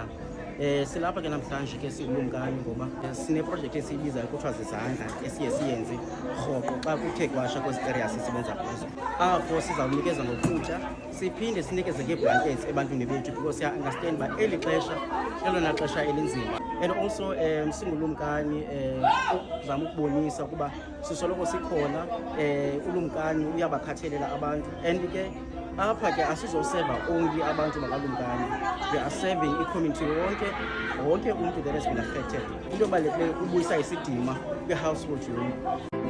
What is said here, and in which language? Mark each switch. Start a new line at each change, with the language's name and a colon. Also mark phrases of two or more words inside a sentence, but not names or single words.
Xhosa: Silapha ke namhlanje ke sikulumkani ngoba sineprojekthi esiyibizayo kuthiwa zizandla esiye siyenze rhoqo xa kuthe kwasha kwezi areas sisebenza kuzo. Apho sizawunikeza ngokutya siphinde sinikeze ngeeblankets ebantwini bethu because siya-understand uba eli xesha elona xesha elinzima.
English: And also
Xhosa: singulumkani uzama ukubonisa ukuba sisoloko sikhona, ulumkani uyabakhathelela abantu and ke apha ke asizoseva only abantu bakalumkani,
English: we are serving i-community
Xhosa: wonke umntu
English: that has been affected.
Xhosa: Into ebalulekileyo ubuyisa isidima kwi-household yonke.